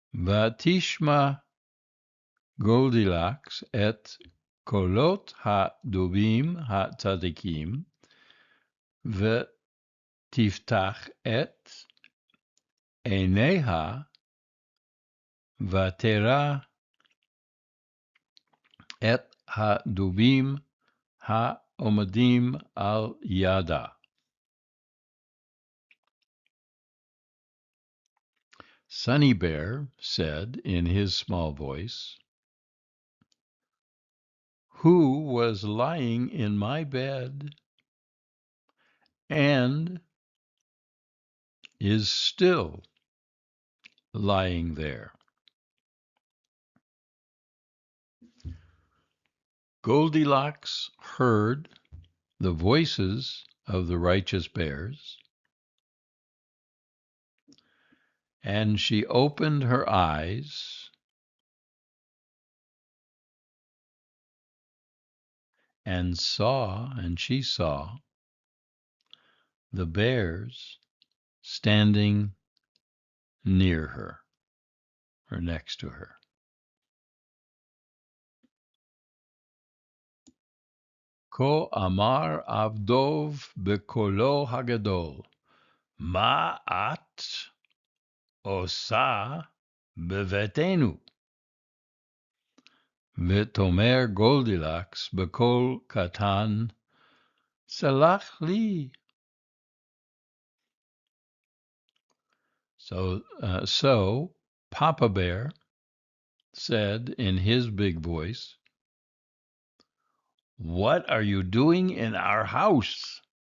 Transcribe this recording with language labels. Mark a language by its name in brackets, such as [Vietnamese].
[Hebrew] ותשמע גולדילקס את קולות הדובים הצדיקים, ותפתח את עיניה, ותרא את הדובים העומדים על ידה. [English] Sunny Bear said in his small voice, who was lying in my bed and is still lying there? Goldilocks heard the voices of the righteous bears, and she opened her eyes and she saw the bears standing near her, or next to her. [Hebrew] כה אמר עבדוב בקולו הגדול, מה את עושה בביתנו? ותאמר גולדילקס בקול קטן, סלח לי. [English] So Papa Bear said in his big voice, "What are you doing in our house?"